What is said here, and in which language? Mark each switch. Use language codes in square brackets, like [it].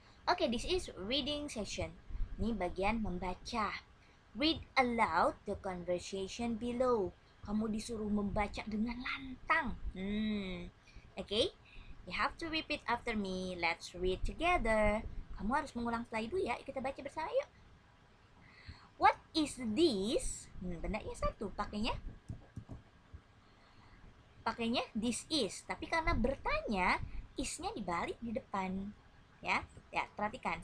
[en] Okay, this is reading session. [id] Ini bagian membaca. [en] Read aloud the conversation below. [id] Kamu disuruh membaca dengan lantang. [en] Okay, you have to repeat after me. Let's read together. [id] Kamu harus mengulang setelah itu ya. Kita baca bersama yuk. [en] What is this? [id] Bendanya satu. Pakainya this is. Tapi karena bertanya, is-nya dibalik di depan. Ya, perhatikan.